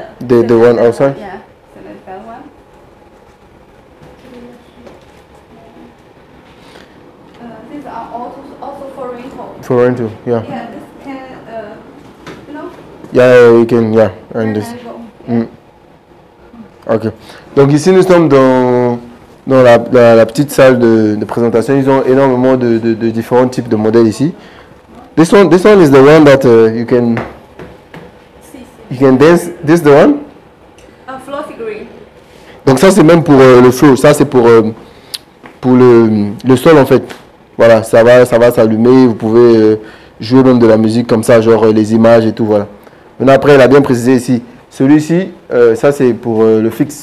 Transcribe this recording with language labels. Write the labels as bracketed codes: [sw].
[en] The one outside? Yeah, same as that one. These are also for rental. For rental, yeah. Yeah, this can, you know, Yeah, you can, yeah, and this. handle. Ok. [fr] Donc ici nous sommes dans la petite salle de présentation. Ils ont énormément de différents types de modèles ici. [en] This one is the one that you can dance. This is the one. A floor figurine. [fr] Donc ça c'est même pour le flow. Ça c'est pour le sol en fait. Voilà, ça va s'allumer. Vous pouvez jouer même de la musique comme ça, genre les images et tout, voilà. Maintenant après, il a bien précisé ici. Celui-ci, ça c'est pour le fixe.